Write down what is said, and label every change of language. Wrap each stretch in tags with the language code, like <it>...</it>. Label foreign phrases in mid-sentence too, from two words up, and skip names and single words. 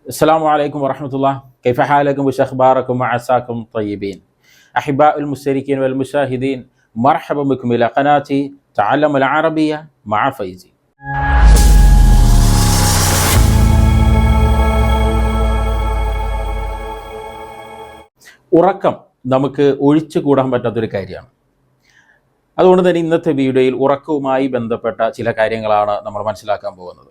<ar>السلام عليكم ورحمة الله. كيف حالكم وش أخباركم وعساكم طيبين. أحباء المشتركين والمشاهدين، مرحبا بكم إلى قناتي تعلم العربية مع فيزي.</ar> <ml>ഉറക്കം നമുക്ക് ഒഴിച്ചുകൂടാൻ പറ്റാത്തൊരു കാര്യമാണ്. അതുകൊണ്ട് തന്നെ ഇന്നത്തെ വീഡിയോയിൽ ഉറക്കവുമായി ബന്ധപ്പെട്ട ചില കാര്യങ്ങളാണ് നമ്മൾ മനസ്സിലാക്കാൻ പോകുന്നത്.</ml>